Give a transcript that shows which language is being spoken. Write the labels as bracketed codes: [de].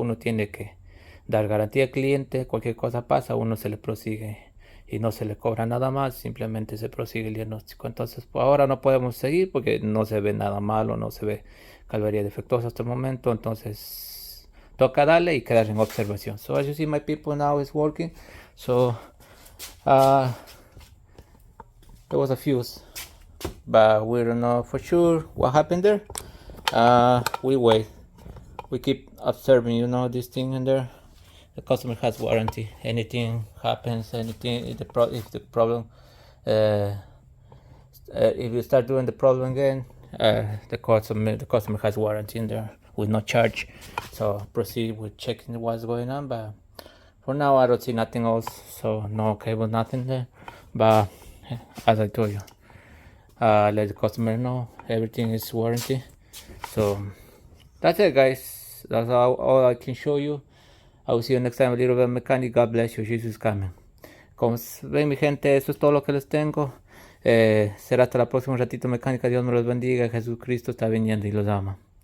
[es] Uno tiene que dar garantía al cliente. Cualquier cosa pasa, uno se le prosigue y no se le cobra nada más, simplemente se prosigue el diagnóstico. Entonces por ahora no podemos seguir porque no se ve nada malo, no se ve calvaría defectuosa hasta el momento. Entonces toca darle y quedar en observación. [en] So as you see, my people, now is working. So there was a fuse, but we don't know for sure what happened there. We wait, we keep observing, you know, this thing in there. The customer has warranty. Anything happens, if the problem, if you start doing the problem again, the customer has warranty in there with no charge. So proceed with checking what's going on. But for now, I don't see nothing else. So no cable, nothing there. But as I told you, let the customer know everything is warranty. So that's it, guys. That's all I can show you. I will see you next time, a little bit of mechanic. God bless you. Jesus is coming. [es] Como ven, mi gente, eso es todo lo que les tengo. Será hasta la próxima ratito mecánica. Dios me los bendiga. Jesucristo está viniendo y los ama.